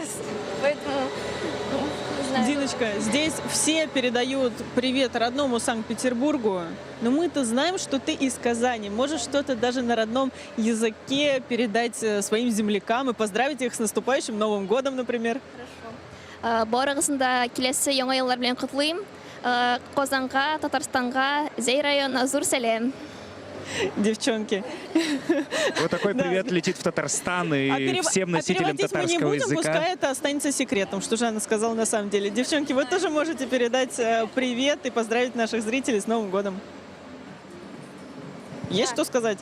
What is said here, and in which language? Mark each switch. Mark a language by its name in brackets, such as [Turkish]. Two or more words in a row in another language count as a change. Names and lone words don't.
[Russian] Поэтому, не знаю. Диночка, здесь все передают привет родному Санкт-Петербургу, но мы-то знаем, что ты из Казани. Можешь что-то даже на родном языке передать своим землякам и поздравить их с наступающим Новым годом, например? Хорошо. [Tatar] Барығысында келесі яңа еллар белән котлыйм. Казанга, Татарстанга, Зәй районына зур сәлем. [Russian] Девчонки. Вот такой привет летит в Татарстан и всем носителям татарского мы не будем, языка. Пускай это останется секретом, что же она сказала на самом деле. Девчонки, вы тоже можете передать привет и поздравить наших зрителей с Новым годом. Есть что сказать?